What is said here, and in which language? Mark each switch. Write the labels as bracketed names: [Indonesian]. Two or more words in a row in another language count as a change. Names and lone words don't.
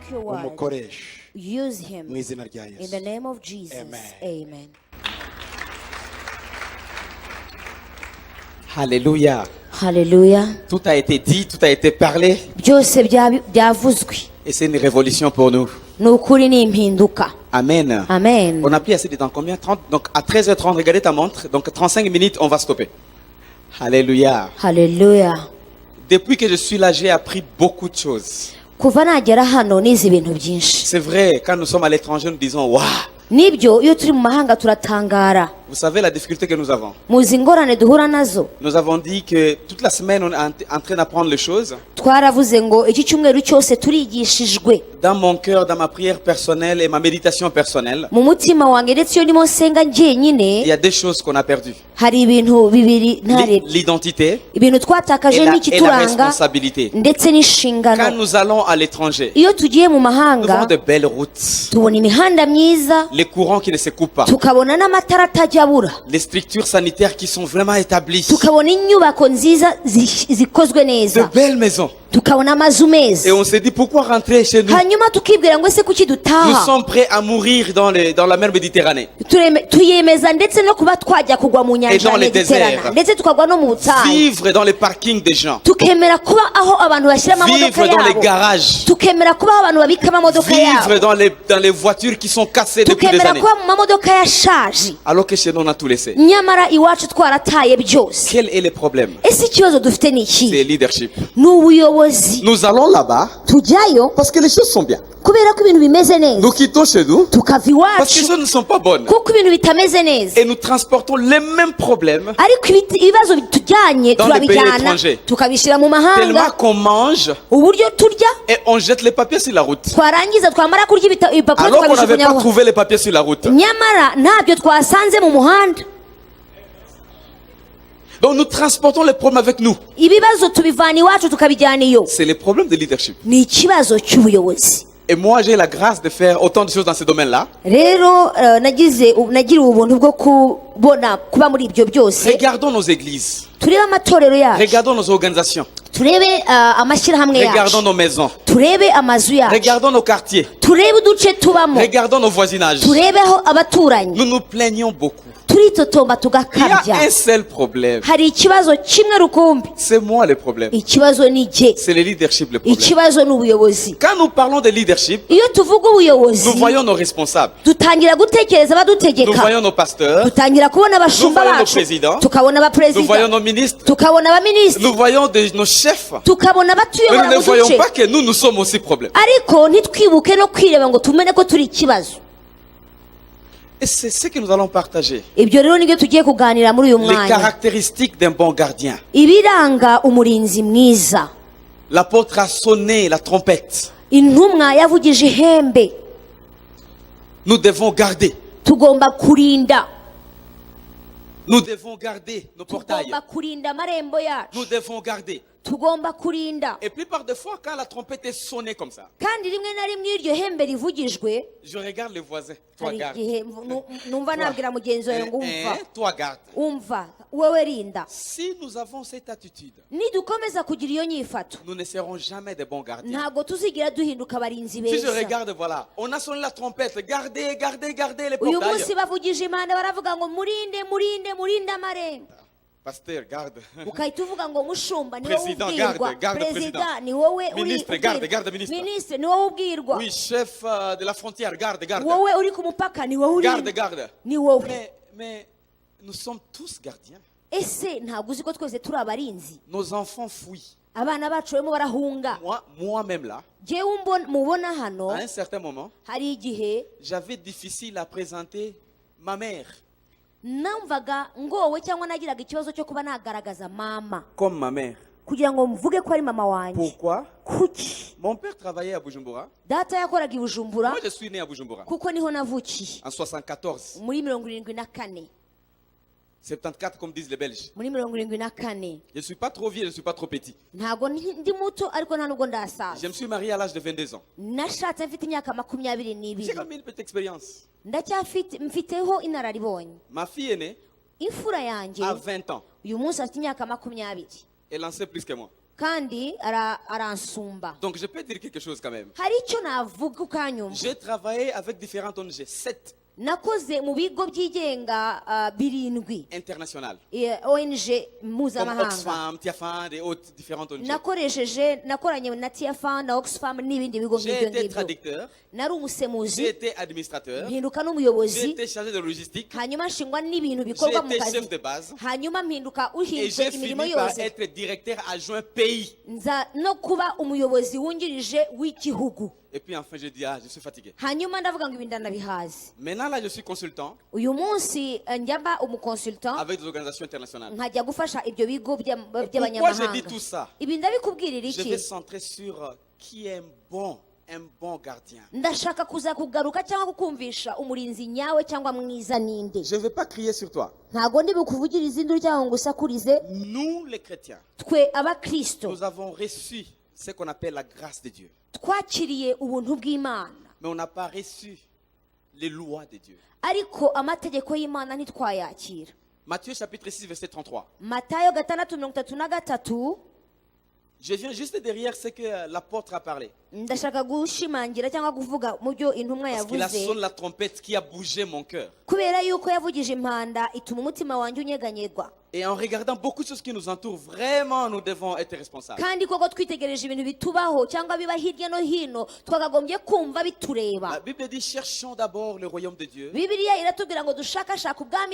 [English] word. [Kinyarwanda] umukoreshe [English] Use him. [Kinyarwanda] mu izina rya [English] In [Kinyarwanda] Yesu. [English] the name of Jesus. Amen. Amen. Hallelujah. Hallelujah. [French] Tout a été dit, tout a été parlé. [Kinyarwanda] Byose byavuzwe. [French] Et c'est une révolution pour nous. [Kinyarwanda] Ni ukuri ni impinduka. [French] Amen. [Kinyarwanda] Amen. [French] On a pris assez de temps. Combien? 30. Donc à 13h30, regardez ta montre. Donc 35 minutes, on va stopper. Alléluia. Hallelujah. Depuis que je suis là, j'ai appris beaucoup de choses. [Kinyarwanda] Kuva nagera hano nize ibintu byinshi. [French] C'est vrai, quand nous sommes à l'étranger, nous disons waouh. [Kinyarwanda] Nibyo iyo turi mu mahanga turatangara. [French] Vous savez la difficulté que nous avons. [Kinyarwanda] Muzi ingorane duhura nazo. [French] Nous avons dit que toute la semaine, on est en train d'apprendre les choses. [Kinyarwanda] Twaravuze ngo iki cyumweru cyose turigishijwe. [French] Dans mon cœur, dans ma prière personnelle et ma méditation personnelle, [Kinyarwanda] Mu mutima wanjye ndetse iyo ndimo nsenga [French] il y [Kinyarwanda] njyenyine [French] a des choses qu'on a perdues. [Kinyarwanda] hari ibintu bibiri ntare [French] L'identité [Kinyarwanda] ibintu twatakaje [French] et la [Kinyarwanda] n'ikituranga [French] responsabilité. [Kinyarwanda] ndetse [French] Quand [Kinyarwanda] n'inshingano. [French] nous allons à l'étranger, [Kinyarwanda] Iyo tugiye mu [French] nous voyons [Kinyarwanda] mahanga [French] de belles routes, [Kinyarwanda] tubona imihanda myiza, [French] les courants qui ne se coupent pas, [Kinyarwanda] tukabona n'amatara atajya abura, [French] les structures sanitaires qui sont vraiment établies, [Kinyarwanda] tukabona inyubako nziza zikozwe [French] de [Kinyarwanda] neza, [French] belles maisons. [Kinyarwanda] tukabona amazu meza. [French] Et on se dit pourquoi rentrer chez nous? [Kinyarwanda] Hanyuma tukibwira ngo ese kuki [French] Nous [Kinyarwanda] dutaha. [French] sommes prêts à mourir dans la mer Méditerranée. [Kinyarwanda] Tuyemeza ndetse no kuba twajya kugwa mu [French] Et [Kinyarwanda] nyanja [French] dans [Kinyarwanda] ya [French] les [Kinyarwanda] Mediterane [French] déserts. [Kinyarwanda] ndetse tukagwa no mu butayu, [French] Vivre dans les parkings des gens. [Kinyarwanda] tukemera kuba aho abantu bashyira amamodoka [French] Vivre dans les [Kinyarwanda] yabo, [French] garages. [Kinyarwanda] tukemera kuba aho abantu babika amamodoka [French] Vivre [Kinyarwanda] yabo, [French] dans les voitures qui sont cassées depuis des [Kinyarwanda] tukemera [French] années. [Kinyarwanda] kuba mu mamodoka yashaje, [French] Alors que chez nous, on a tout laissé. [Kinyarwanda] nyamara iwacu twarataye byose. [French] Quel est le problème? [Kinyarwanda] Ese ikibazo dufite ni [French] C'est [Kinyarwanda] iki? [French] le leadership. [Kinyarwanda] Ni ubuyobozi. [French] Nous allons là-bas [Kinyarwanda] Tujyayo [French] parce que les choses sont bien. [Kinyarwanda] kubera ko ibintu bimeze neza, [French] Nous quittons chez nous [Kinyarwanda] tukava [French] parce que les [Kinyarwanda] iwacu [French] choses ne sont pas bonnes. [Kinyarwanda] kuko ibintu bitameze neza, [French] Et nous transportons les mêmes problèmes [Kinyarwanda] ariko ibibazo bitujyanye [French] Dans les pays [Kinyarwanda] turabijyana [French] étrangers. [Kinyarwanda] tukabishyira mu [French] tellement [Kinyarwanda] mahanga. [French] qu'on mange [Kinyarwanda] Uburyo turya [French] et on jette les papiers sur la route. [Kinyarwanda] twarangiza twamara kurya ibipapuro [French] Alors qu'on n'avait pas [Kinyarwanda] tukabijugunyaho, [French] trouvé les papiers sur la route. [Kinyarwanda] nyamara ntabyo twasanze mu muhanda. [French] Donc nous transportons les problèmes avec nous. [Kinyarwanda] Ibibazo tubivana iwacu tukabijyana iyo. [French] C'est les problèmes de leadership. [Kinyarwanda] Ni ikibazo cy'ubuyobozi. [French] Et moi, j'ai la grâce de faire autant de choses dans ce domaine-là. [Kinyarwanda] Rero nagiriwe ubuntu bwo kubona kuba muri ibyo byose. [French] Regardons nos églises. [Kinyarwanda] Turebe amatorero yacu, [French] Regardons nos organisations. [Kinyarwanda] turebe amashyirahamwe [French] Regardons [Kinyarwanda] yacu, [French] nos maisons. [Kinyarwanda] turebe amazu yacu, [French] Regardons nos quartiers. [Kinyarwanda] turebe uduce tubamo, [French] Regardons nos voisinages. [Kinyarwanda] turebeho abaturanyi. [French] Nous nous plaignons beaucoup. [Kinyarwanda] Turitotomba [French] Il y a [Kinyarwanda] tugakabya. [French] un seul problème. [Kinyarwanda] Hari ikibazo kimwe rukumbi. [French] C'est moi le problème. [Kinyarwanda] Ikibazo ni jye, [French] C'est le leadership le problème. [Kinyarwanda] ikibazo ni ubuyobozi. [French] Quand nous parlons de leadership, [Kinyarwanda] Iyo tuvuga ubuyobozi [French] nous voyons nos responsables. [Kinyarwanda] dutangira gutekereza [French] Nous [Kinyarwanda] abadutegeka, [French] voyons nos pasteurs. [Kinyarwanda] dutangira kubona abashumba [French] Nous voyons nos [Kinyarwanda] bacu, [French] présidents. [Kinyarwanda] tukabona [French] Nous voyons [Kinyarwanda] abaperezida, [French] nos ministres. [Kinyarwanda] tukabona abaminisitiri, [French] Nous voyons nos chefs. [Kinyarwanda] tukabona [French] Mais [Kinyarwanda] abatuyobora [French] nous ne [Kinyarwanda] mu [French] voyons [Kinyarwanda] duce, [French] pas que nous sommes aussi problème. [Kinyarwanda] ariko ntitwibuke no kwireba ngo tumenye ko turi ikibazo. [French] Et c'est ce que nous allons partager. [Kinyarwanda] Ibyo rero nibyo tugiye kuganira muri uyu [French] Les [Kinyarwanda] mwanya, [French] caractéristiques d'un bon gardien. [Kinyarwanda] ibiranga umurinzi mwiza. [French] L'apôtre a sonné la trompette. [Kinyarwanda] Intumwa yavugije ihembe. [French] Nous devons garder. [Kinyarwanda] Tugomba kurinda, [French] Nous devons garder nos portails. [Kinyarwanda] tugomba kurinda amarembo yacu, [French] Nous devons garder. [Kinyarwanda] tugomba kurinda. [French] Et plupart des fois, quand la trompette est sonnée comme ça, [Kinyarwanda] Kandi rimwe na rimwe iryo hembe rivugijwe, [French] je regarde les voisins. Toi [Kinyarwanda] hari [French] garde. [Kinyarwanda] igihe numva nabwira mugenzi wawe ngo umva, [French] Toi garde. [Kinyarwanda] umva wowe rinda. [French] Si nous avons cette attitude, [Kinyarwanda] Nidukomeza kugira iyo nyifato, [French] nous ne serons jamais des bons gardiens. [Kinyarwanda] ntabwo tuzigira duhinduka abarinzi [French] Si je [Kinyarwanda] beza. [French] regarde, voilà, on a sonné la trompette. Gardez, gardez, gardez les [Kinyarwanda] Uyu [French] portails. [Kinyarwanda] munsi bavugije impanda baravuga ngo murinde murinde murinde amarembo. [French] Pasteur, garde. [Kinyarwanda] Ukahita uvuga ngo mushumba ni wowe [French] Président, [Kinyarwanda] ubwirwa, [French] garde, [Kinyarwanda] perezida [French] président. [Kinyarwanda] ni wowe uri [French] Ministre, garde, garde, ministre. [Kinyarwanda] minisitiri ni wowe ubwirwa, [French] Oui, chef de la frontière, garde, garde. [Kinyarwanda] wowe uri ku mupaka ni wowe [French] Garde, [Kinyarwanda] urinda, [French] garde. [Kinyarwanda] ni wowe. [French] Mais nous sommes tous gardiens. [Kinyarwanda] Ese ntabwo uzi ko twese turi abarinzi? [French] Nos enfants fuient. [Kinyarwanda] Abana bacu barimo barahunga. [French] Moi-même là, [Kinyarwanda] Jyewe mubona hano, [French] à un certain moment, [Kinyarwanda] hari igihe [French] j'avais difficile à présenter ma mère [Kinyarwanda] namvaga ngowe cyangwa nagiraga ikibazo cyo kuba nagaragaza mama [French] comme ma mère. [Kinyarwanda] kugira ngo mvuge ko ari mama wanjye. [French] Pourquoi? [Kinyarwanda] Kuki? [French] Mon père travaillait à Bujumbura. [Kinyarwanda] Data yakoraga i Bujumbura [French] Moi, je suis né à Bujumbura [Kinyarwanda] kuko niho navukiye [French] en 74. [Kinyarwanda] muri 74, [French] 74 comme disent les Belges. [Kinyarwanda] muri 74. [French] Je ne suis pas trop vieux, je ne suis pas trop petit. [Kinyarwanda] Ntabwo ndi muto ariko nta nubwo [French] Je [Kinyarwanda] ndasaza. [French] me suis marié à l'âge de 22 ans. [Kinyarwanda] Nashatse mfite imyaka [French] J'ai [Kinyarwanda] 22. [French] quand même une petite expérience. [Kinyarwanda] Mfiteho inararibonye. [French] Ma fille est née [Kinyarwanda] Imfura yanjye [French] à 20 ans. [Kinyarwanda] uyu munsi afite imyaka 20, [French] Elle en sait plus que moi. [Kinyarwanda] kandi aransumba. [French] Donc je peux dire quelque chose quand même. [Kinyarwanda] Hari icyo navuga ukanyumva. [French] J'ai travaillé avec différentes ONG, 7 [Kinyarwanda] nakoze mu bigo byigenga 7 [French] internationales. [Kinyarwanda] ONG [French] Comme [Kinyarwanda] mpuzamahanga. [French] Oxfam, Tiafan et autres différentes ONG. [Kinyarwanda] nakoranye na Tiafan na Oxfam n'ibindi bigo [French] J'ai [Kinyarwanda] nk'ibyo [French] été [Kinyarwanda] ngibyo. [French] traducteur, [Kinyarwanda] nari umusemuzi, [French] j'ai été administrateur, [Kinyarwanda] mpinduka [French] j'ai [Kinyarwanda] n'umuyobozi, [French] été chargé de logistique, [Kinyarwanda] hanyuma nshingwa n'ibintu [French] j'ai [Kinyarwanda] bikorwa mu [French] été [Kinyarwanda] kazi, [French] chef de base [Kinyarwanda] hanyuma mpinduka [French] et [Kinyarwanda] ushinzwe [French] j'ai [Kinyarwanda] imirimo [French] fini par [Kinyarwanda] yose, [French] être directeur adjoint pays. [Kinyarwanda] nza no kuba umuyobozi wungirije w'igihugu. [French] Et puis enfin je dis, je suis fatigué. [Kinyarwanda] hanyuma ndavuga ngo ibi ndanabihaze. [French] Maintenant là je suis consultant [Kinyarwanda] uyu munsi njya mba umukonsultant [French] avec des organisations internationales. [Kinyarwanda] nkajya gufasha ibyo bigo [French] Pourquoi je dis [Kinyarwanda] by'abanyamahanga. [French] tout ça? [Kinyarwanda] ibi ndabikubwirira [French] Je vais [Kinyarwanda] iki? [French] centrer sur qui est un bon gardien. [Kinyarwanda] ndashaka kuza kugaruka cyangwa kukumvisha umurinzi nyawe cyangwa mwiza ninde. [French] Je ne vais pas crier sur toi. [Kinyarwanda] ntago ndi bukuvugiriza induru cyangwa ngo usakurize. [French] Nous les chrétiens, [Kinyarwanda] twe abakristo [French] nous avons reçu ce qu'on appelle la grâce de Dieu. [Kinyarwanda] twakiriye ubuntu bw'Imana, [French] Mais on n'a pas reçu les lois de Dieu. [Kinyarwanda] ariko amategeko y'Imana ntitwayakira. [French] Matthieu chapitre 6 verset 33. [Kinyarwanda] Matayo 6:33. [French] Je viens juste derrière ce que l'apôtre a parlé. [Kinyarwanda] ndashaka gushimangira cyangwa kuvuga mu byo intumwa [French] Parce qu'il a [Kinyarwanda] yavuze, [French] sonné la trompette qui a bougé mon cœur. [Kinyarwanda] kubera yuko yavugije impanda ituma umutima wanjye unyeganyegwa. [French] Et en regardant beaucoup de choses qui nous entourent, vraiment nous devons être responsables. [Kinyarwanda] kandi koko twitegereje ibintu bitubaho cyangwa biba hirya no hino twakagombye kumva bitureba. [French] La Bible dit cherchons d'abord le royaume de Dieu. [Kinyarwanda] Bibiliya iratubwira ngo dushakashake ubwami